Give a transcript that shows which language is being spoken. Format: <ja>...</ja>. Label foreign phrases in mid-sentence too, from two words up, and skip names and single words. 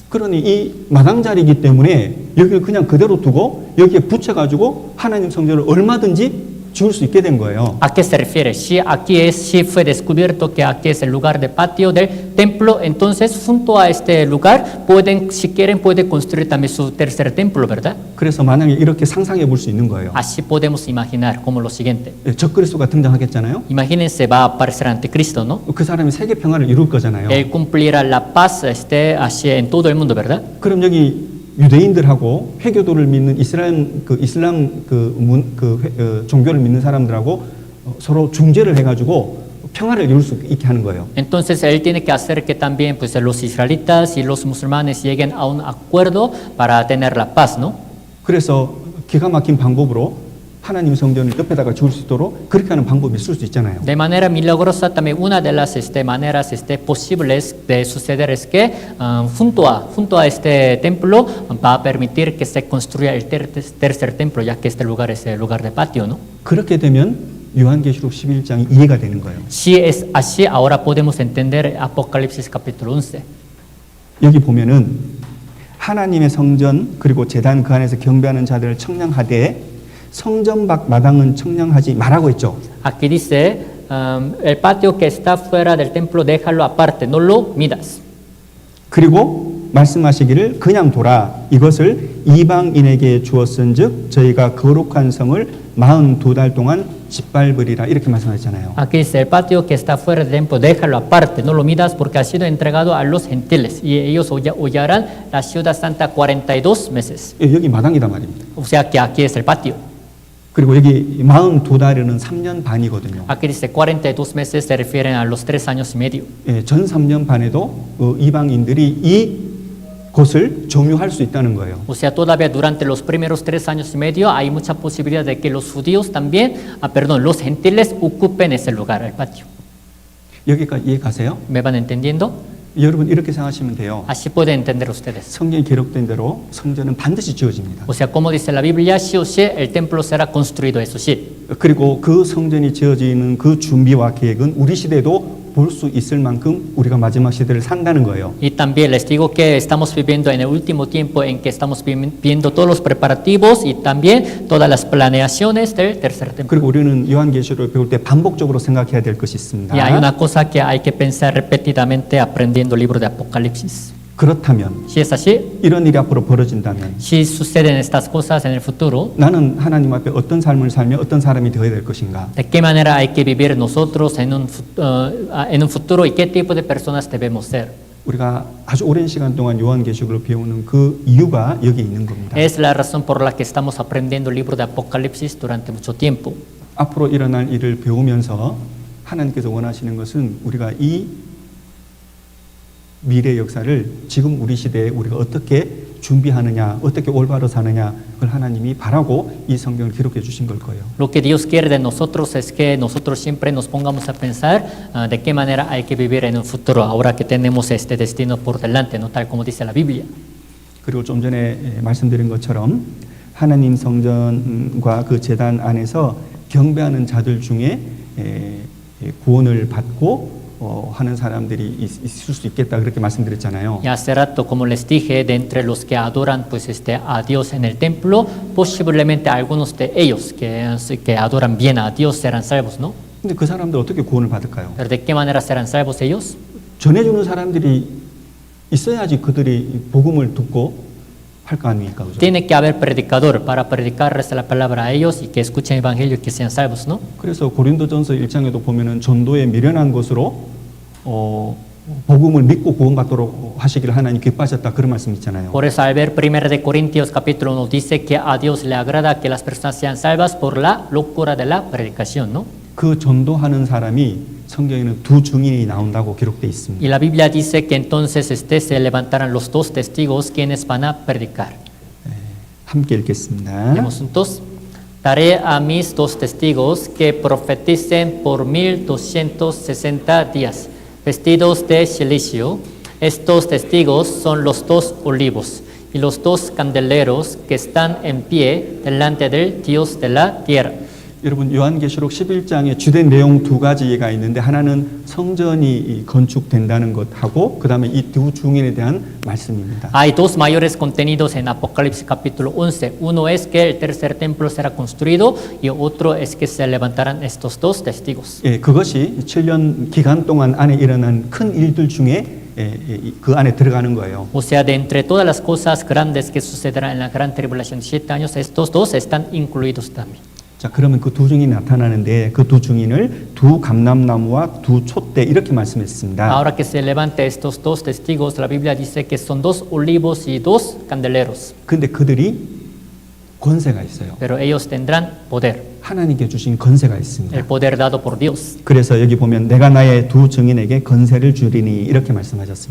<ko>그러니 이 마당 자리이기 때문에 여기를 그냥 그대로 두고 여기에 붙여가지고 하나님 성전을 얼마든지 지을 수 있게 된 거예요.</ko> <es>¿A qué se refiere? Si fue descubierto que aquí es el lugar de patio del templo, entonces junto a este lugar si quieren, pueden construir también su tercer templo, ¿verdad?</es> <ko>그래서 만약에 이렇게 상상해 볼 수 있는 거예요.</ko> <es>Así podemos imaginar como lo siguiente.</es> <ko>적그리스도가 등장하겠잖아요.</ko> <es>Imagínense, va a aparecer anticristo, ¿no?</es> <ko>그 사람이 세계 평화를 이룰 거잖아요.</ko> <es>Él cumplirá la paz así en todo el mundo, ¿verdad?</es> <ko>그럼 여기 유대인들하고 회교도를 믿는 이슬람 종교를 믿는 사람들하고 서로 중재를 해가지고 평화를 이룰 수 있게 하는 거예요.</ko> <es>Entonces él tiene que hacer que también pues los israelitas y los musulmanes lleguen a un acuerdo para tener la paz, ¿no?</es> <ko>그래서 기가 막힌 방법으로 하나님 성전을 옆에다가 지을 수 있도록 그렇게 하는 방법이 있을 수 있잖아요.</ko> <es>De manera milagrosa también una de las maneras posibles de suceder es que junto a este templo va a permitir que se construya el tercer templo, ya que este lugar es el lugar de patio, ¿no?</es> <ko>그렇게 되면 요한계시록 11장이 이해가 되는 거예요.</ko> <es>Si es así, ahora podemos entender Apocalipsis capítulo 11.</es> <ko>여기 보면은 하나님의 성전 그리고 제단 그 안에서 경배하는 자들을 청량하되 성전 밖 마당은 청량하지 말라고 했죠.</ko> <es>Aquí dice, el patio que está fuera del templo déjalo aparte, no lo midas.</es> <ko>그리고 말씀하시기를 그냥 둬라. 이것을 이방인에게 주었은즉 저희가 거룩한 성을 42달 동안 짓밟으리라. 이렇게 말씀하셨잖아요.</ko> <es>Aquí dice, el patio que está fuera del templo déjalo aparte, no lo midas porque ha sido entregado a los gentiles y ellos hollarán la ciudad santa 42 meses.</es> <ko>여기 마당이다 말입니다.</ko> <es>O sea que aquí es el patio.</es> <ko>그리고 여기 42달에는 3년 반이거든요.</ko> <es>Aquí dice 42 meses se refieren a los 3 años y medio.</es> <ko>전 3년 반에도 이방인들이 이 곳을 점유할 수 있다는 거예요.</ko> <es>O sea, todavía durante los primeros 3 años y medio hay mucha posibilidad de que los judíos también, los gentiles ocupen ese lugar, el patio.</es> <ko>여기까지 이해 가세요?</ko> <es>¿Me van entendiendo?</es> <ko>여러분 이렇게 생각하시면 돼요.</ko> <es>Así pueden entender ustedes.</es> <ko>성경에 기록된 대로 성전은 반드시 지어집니다.</ko> <es>O sea, como dice la Biblia, sí o sí, el templo será construido, eso sí.</es> <ko>그리고 그 성전이 지어지는 그 준비와 계획은 우리 시대도 볼 수 있을 만큼 우리가 마지막 시대를 산다는 거예요.</ko> <es>Y también les digo que estamos viviendo en el último tiempo en que estamos viendo todos los preparativos y también todas las planeaciones del tercer tiempo.</es> <ko>그리고 우리는 요한계시록을 배울 때 반복적으로 생각해야 될 것이 있습니다.</ko> <es>Y hay una cosa que hay que pensar repetidamente aprendiendo el libro de Apocalipsis.</es> <ko>그렇다면</ko> <es>Si es así,</es> <ko>이런 일이 앞으로 벌어진다면</ko> <es>si suceden estas cosas en el futuro,</es> <ko>나는 하나님 앞에 어떤 삶을 살며 어떤 사람이 되어야 될 것인가?</ko> <es>¿de qué manera hay que vivir nosotros en un futuro y qué tipo de personas debemos ser?</es> <ko>우리가 아주 오랜 시간 동안 요한계시록을 배우는 그 이유가 여기 있는 겁니다.</ko> <es>Es la razón por la que estamos aprendiendo el libro de Apocalipsis durante mucho tiempo.</es> <ko>앞으로 일어날 일을 배우면서 하나님께서 원하시는 것은 우리가 이 미래 역사를 지금 우리 시대에 우리가 어떻게 준비하느냐, 어떻게 올바로 사느냐, 그걸 하나님이 바라고 이 성경을 기록해 주신 걸 거예요.</ko> <es>Lo que Dios quiere de nosotros es que nosotros siempre nos pongamos a pensar de qué manera hay que vivir en un futuro, ahora que tenemos este destino por delante, ¿no? Tal como dice la Biblia.</es> <ko>그리고 좀 전에 말씀드린 것처럼 하나님 성전과 그 제단 안에서 경배하는 자들 중에 구원을 받고 하는 사람들이 있을 수 있겠다 그렇게 말씀드렸잖아요.</ko> <es>Y hace rato, como les dije, de entre los que adoran a Dios en el templo, posiblemente algunos de ellos que adoran bien a Dios serán salvos, ¿no?</es> <ko>근데 그 사람들 어떻게 구원을 받을까요?</ko> <es>Pero ¿de qué manera serán salvos ellos?</es> <ko>전해주는 사람들이 있어야지 그들이 복음을 듣고 할 거 아닙니까? 그죠?</ko> <es>Tiene que haber predicador para predicarles la palabra a ellos y que escuchen el evangelio y que sean salvos, ¿no?</es> <ko>그래서 고린도전서 1장에도 보면은 전도에 미련한 것으로 복음을 믿고 구원받도록 하시기를 하나님 기뻐하셨다 그런 말씀 있잖아요.</ko> <es>Por eso al ver 1 de Corintios capítulo 1 dice que a Dios le agrada que las personas sean salvas por la locura de la predicación, ¿no?</es> <ko>그 전도하는 사람이 성경에는 두 증인이 나온다고 기록되어 있습니다.</ko> <es>Y la Biblia dice que entonces se levantarán los dos testigos quienes van a predicar.</es> <ko>함께 읽겠습니다.</ko> <es>Leemos juntos. Daré a mis dos testigos que profeticen por 1260 días, vestidos de silicio. Estos testigos son los dos olivos y los dos candeleros que están en pie delante del Dios de la tierra.</es> <ko>여러분 요한계시록 11장에 주된 내용 두 가지가 있는데 하나는 성전이 건축된다는 것하고 그다음에 이 두 증인에 대한 말씀입니다.</ko> <es>Hay dos mayores contenidos en Apocalipsis capítulo 11. Uno es que el tercer templo será construido y otro es que se levantarán estos dos testigos.</es> <ko>예, 그것이 7년 기간 동안 안에 일어난 큰 일들 중에 그 안에 들어가는 거예요.</ko> <es>O sea, de entre todas las cosas grandes que sucederán en la gran tribulación de 7 años, estos dos están incluidos también.</es> <ko>자, 그러면 그 두 증인이 나타나는데 그 두 증인을 두 감람나무와 두 촛대 이렇게 말씀했습니다.</ko> <es>Ahora que se levante estos dos testigos, la Biblia dice que son dos olivos y dos candeleros.</es> <ko>근데 그들이 권세가 있어요.</ko> <es>Pero ellos tendrán poder,</es> <ko>하나님께 주신 권세가 있습니다.</ko> <es>el poder dado por Dios.</es> <ko>그래서 여기 보면 내가 나의 두 증인에게 권세를 주리니 이렇게 말씀하셨습니다.</ko>